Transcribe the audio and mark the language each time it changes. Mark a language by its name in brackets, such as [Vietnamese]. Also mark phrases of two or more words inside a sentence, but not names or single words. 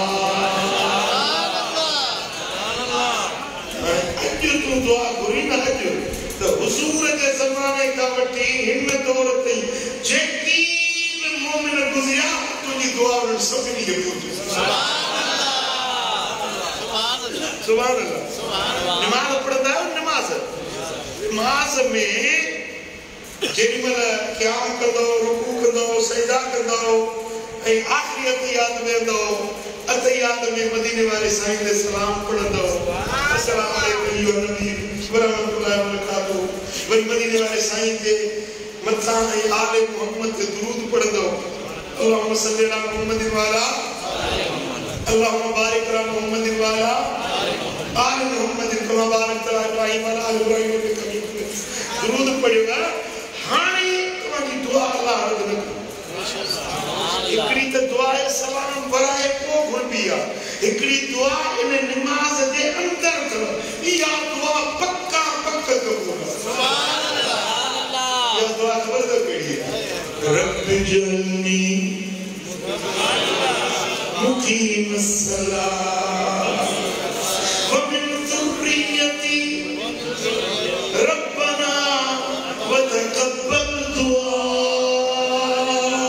[Sindhi] अॼु तूं दुआ घुरी न अॼु त हुज़ूर जे ज़माने खां वठी हिन दौर ताईं जेकी बि मोमिन गुज़रिया तुंहिंजी दुआ उन्हनि सभिनी खे पहुची [Arabic] سبحان الله [Sindhi] नमाज़ पढ़ंदा आहियो नमाज़ में जेॾीमहिल क़याम कंदो रुकू कंदो सजदा कंदो ऐं आख़िरी अतहियात में वेंदो अतहियात में मदीने वाले साईं ते सलाम पढ़ंदो [Arabic] السلام عليكم أيها النبي ورحمة الله وبركاته [Sindhi] वरी मदीने वाले साईं ते मथां ऐं आले मोहम्मद ते दुरूद पढ़ंदो [Arabic] اللهم صل على محمد و على اللهم بارك على محمد وعلى آل محمد كما باركت على إبراهيم وعلى آل إبراهيم إنك حميد مجيد [Sindhi] दुरूद पढ़ियो हाणे तव्हांजी दुआ अल्लाह रद न हिकिड़ी त दुआ सलाम वराए को घुरबी आहे हिकिड़ी दुआ इन नमाज़ जे अंदर अथव इहा दुआ पक्का कबूल [Arabic] سبحان الله [Sindhi] इहा दुआ ख़बर अथव कहिड़ी आहे [Arabic] رب اجعلني مقيم الصلاة ومن ذريتي ربنا وتقبل دعاء